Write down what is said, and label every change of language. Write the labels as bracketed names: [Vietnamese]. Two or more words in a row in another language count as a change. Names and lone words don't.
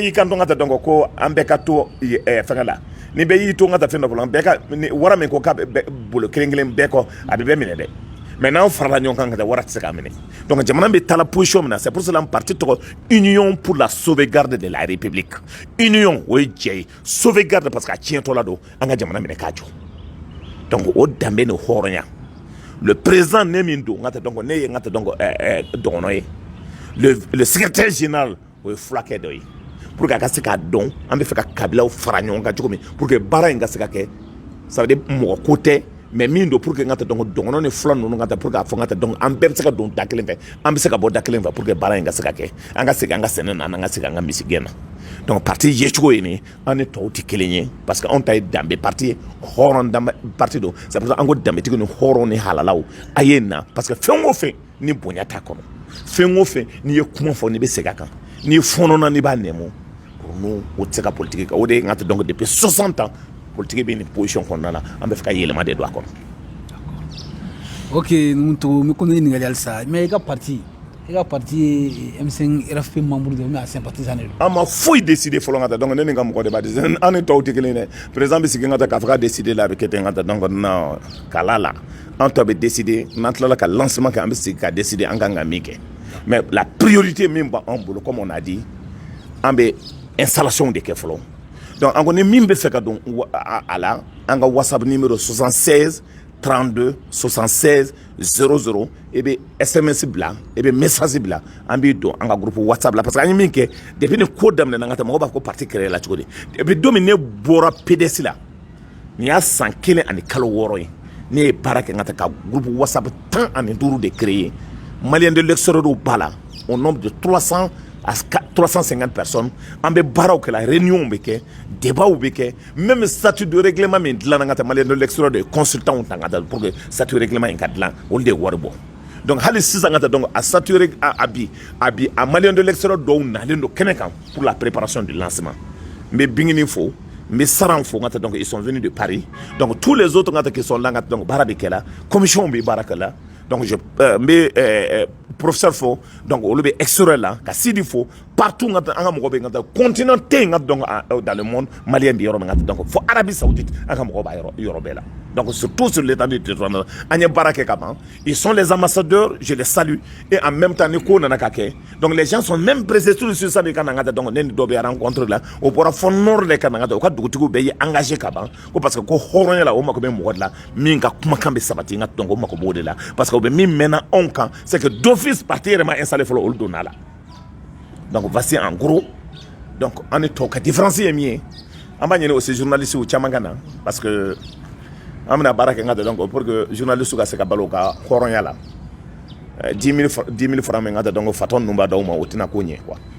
[Bambara] y'i kan to ka taa donc ko an bɛɛ ka to fɛngɛ la ni bɛɛ y'i to ka taa fɛn dɔ fɔlɔ an bɛɛ ka wara min ko k'a bɛ bolo kelen kelen bɛɛ kɔ a bɛ bɛɛ minɛ dɛ mais n'an farala ɲɔgɔn kan ka taa wara tɛ se k'a minɛ donc jamana bɛ taa la position min na [French] c'est pour cela [Bambara] parti tɔgɔ [French] union pour la sauvegarde de la république [Bambara] union o ye jɛ ye sauvegarde [French] parce que [Bambara] a tiɲɛtɔ la don an ka jamana minɛ k'a jɔ donc o danbe ni hɔrɔnya [French] le président [Bambara] ne min don n ka donc ne ye n ka donc dɔgɔnɔ ye [French] le secrétaire général [Bambara] o ye fulakɛ dɔ ye [French] pour que [Bambara] a ka se k'a dɔn an bɛ fɛ ka kabilaw fara ɲɔgɔn kan cogo min [French] pour que [Bambara] baara in ka se ka kɛ [French] ça veut dire [Bambara] mɔgɔ ko tɛ mais min don [French] pour que [Bambara] n ka donc dɔgɔnɔ ni fula ninnu ka taa [French] pour que [Bambara] a fɔ n ka taa donc an bɛɛ bɛ se ka don da kelen fɛ an bɛ se ka bɔ da kelen fɛ [French] pour que [Bambara] baara in ka se ka kɛ an ka segin an ka sɛnɛ na an ka segin an ka misigɛn na donc parti yecogo ye nin an ni tɔw tɛ kelen ye [French] parce que [Bambara] anw ta ye danbe parti ye hɔrɔn danbe parti don [French] c'est pour ça [Bambara] an ko danbetigi ni hɔrɔn ni halalaw a ye na [French] parce que [Bambara] fɛn o fɛn ni bonya t'a kɔnɔ fɛn o fɛn n'i ye kuma fɔ n'i bɛ segin a kan n'i fɔnɔna n'i b'a nɛmu [French] pour nous [Bambara] o tɛ se ka politique kɛ o de ye n ka donc [French] depuis 60 ans [Bambara] politique bɛ nin position kɔnɔna la an bɛ fɛ ka yɛlɛma de don a kɔnɔ. ok Numutu mi kono ɲininkali halisa mais i ka parti M5 RFP membre de mais a sympathisant de an ma foyi décider fɔlɔ ka taa donc ne ni n ka mɔgɔ de b'a décider an ni tɔw tɛ kelen ye dɛ président bɛ sigi ka taa k'a fɔ k'a décider la a bɛ kɛ ten ka taa donc non kala la an tɔ bɛ décider n'an tilala ka lancement kɛ an bɛ segin ka décider an kan ka min kɛ [French] mais la priorité [Bambara] min b'an bolo [French] comme on a dit [Bambara] an bɛ installation de kɛ fɔlɔ donc an ko ni min bɛ fɛ ka don a la an ka WhatsApp numéro 76 32 76 00 et be SMS bila et be message bila an b'i don an ka [French] groupe WhatsApp [Bambara] la parce que an ye min kɛ depuis ni ko daminɛ na n ka taa mɔgɔw b'a fɔ ko parti créé la cogo di depuis don min ne bɔra PDS la nin y'a san 1 ani kalo 6 ye ne ye baara kɛ n ka taa ka groupe WhatsApp 15 de créé [French] Malien de l'extérieur [Bambara] b'a la [French] au nombre de 300 à 350 personnes [Bambara] an bɛ baaraw kɛ [French] la réunion [Bambara] bɛ kɛ débat bɛ kɛ [French] même statut de règlement [Bambara] min dilan na n ka taa [French] Malien de l'extérieur de consultants [Bambara] ta n ka taa pour que [French] statut de règlement [Bambara] in ka dilan olu de ye wari bɔ donc hali sisan ka taa donc a statut a [French] Malien de l'extérieur [Bambara] dɔw nalen don kɛnɛ kan [French] pour la préparation du lancement [Bambara] n bɛ Bingini fo n bɛ Saran fo n ka taa donc [French] ils sont venus de Paris donc tous les autres [Bambara] n ka taa [French] qui sont là [Bambara] n ka taa donc baara bɛ kɛ la commission bɛ baara kɛ la donc je professeur fo donc olu bɛ extérieur la ka Sidi fo partout an ka mɔgɔ bɛ n ka taa continent tɛ yen donc [French] dans le monde [Bambara] malien bɛ yɔrɔ min ka taa donc fo Arabie Saoudite an ka mɔgɔ b'a yɔrɔ bɛɛ la [French] donc surtout sur l'étendue du territoire [Bambara] an ye baara kɛ ka ban [French] ils sont les ambassadeurs je les salue et en même temps [Bambara] ni ko nana ka kɛ [French] donc les gens sont même pressés sur ça [Bambara] de ka na n ka taa [French] donc [Bambara] ne ni dɔ bɛ rencontre la o bɔra fo nord de ka na n ka taa o ka dugutigiw bɛɛ ye engagé ka ban ko parce que ko hɔrɔnya la o mako bɛ mɔgɔ de la min ka kumakan bɛ sabati n ka donc o mako b'o de la parce que o bɛ min mɛnna anw kan [French] c'est que d'office [Bambara] parti yɛrɛ ma installé fɔlɔ olu donna la donc [French] voici en gros [Bambara] donc an ni tɔw ka différence ye min ye an b'a ɲini aussi journalistes caman ka na parce que an bɛna baara kɛ n ka taa donc [French] pour que [Bambara] journalistes ka se ka balo u ka hɔrɔnya la 10 000 francs min ka taa donc fatɔ ninnu b'a d'aw ma o tɛna ko ɲɛ quoi.